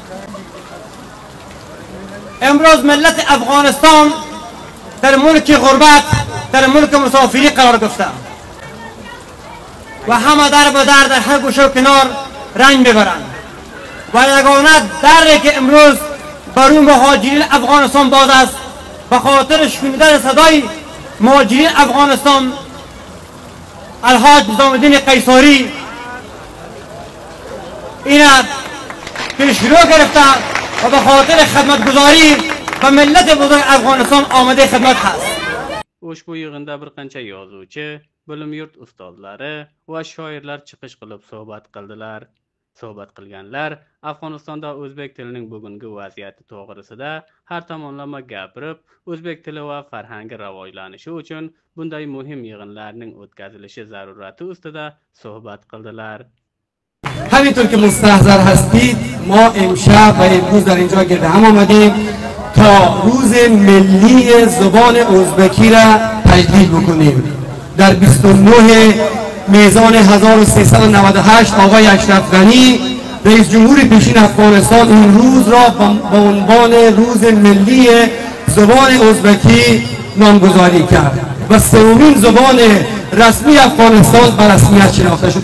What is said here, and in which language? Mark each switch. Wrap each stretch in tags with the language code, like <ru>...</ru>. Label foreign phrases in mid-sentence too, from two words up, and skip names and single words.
<fa>امروز ملت افغانستان در ملک غربت، در ملک مسافری قرار گرفته و همه در به در هر گوشه و کنار رنگ ببرند و یگانه دری که امروز برای مهاجرین افغانستان باز است به خاطر شنیدن صدای مهاجرین افغانستان الحاج نظام الدین قیصری این که شروع گرفته و به خاطر خدمتگزاری و ملت بزرگ افغانستان آمده خدمت هست.</fa> <uz>Ushbu yig'inda bir qancha yozuvchi, bilim yurt ustozlari va shoirlar chiqish qilib suhbat qildilar. Suhbat qilganlar Afg'onistonda o'zbek tilining bugungi vaziyati to'g'risida har tomonlama gapirib, o'zbek tili va farhangi rivojlanishi uchun bunday muhim yig'inlarning o'tkazilishi zarurati ustida suhbat qildilar.</uz> <fa>همینطور که مستحضر هستید، ما امشب و امروز در اینجا گرد هم آمدیم تا روز ملی زبان ازبکی را تجلیل بکنیم. در 29 میزان 1398 آقای اشرف غنی رئیس جمهور پیشین افغانستان این روز را با عنوان روز ملی زبان ازبکی نامگذاری کرد و سومین زبان رسمی افغانستان به رسمیت شناخته شد.</fa>